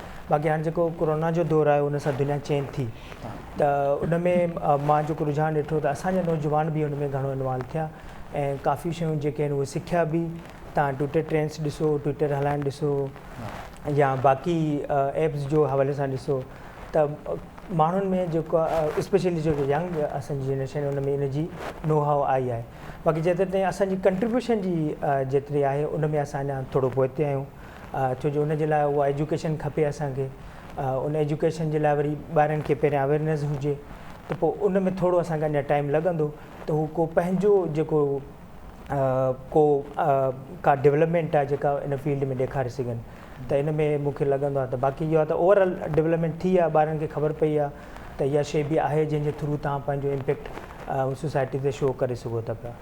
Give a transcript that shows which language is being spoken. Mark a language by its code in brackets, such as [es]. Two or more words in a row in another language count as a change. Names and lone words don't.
[sd] बाक़ी हाणे जेको कोरोना जो दौरु आहे उन सां दुनिया चेंज थी त उन में मां जेको रुझान ॾिठो त असांजा नौजवान बि उन में घणो इन्वॉल्व थिया ऐं काफ़ी शयूं जेके आहिनि उहे सिखिया बि। तव्हां ट्विटर ट्रेंड्स ॾिसो, ट्विटर हलाइणु ॾिसो या बाक़ी एप्स जो हवाले सां ॾिसो त माण्हुनि में जेको स्पेशली जेको यंग असांजी जनरेशन उन में इन जी [en] know how [sd] आई आहे। बाक़ी जेतिरे ताईं असांजी कंट्रीब्यूशन जी जेतिरी आहे उन में असां अञा थोरो पोइते आहियूं, छो जो उन जे लाइ उहा एजुकेशन खपे असांखे। उन एजुकेशन जे लाइ वरी ॿारनि खे पहिरियां अवेयरनेस हुजे त पोइ उन में थोरो असांखे अञा टाइम लॻंदो त हू को पंहिंजो जेको का डेवलपमेंट आहे जेका इन फील्ड में ॾेखारे सघनि त इन में मूंखे लॻंदो आहे त बाक़ी इहो आहे त [en] overall development [sd] थी आहे, ॿारनि खे ख़बर पई आहे त इहा शइ बि आहे जंहिंजे थ्रू तव्हां पंहिंजो [en] impact society [sd] ते शो करे सघो था पिया।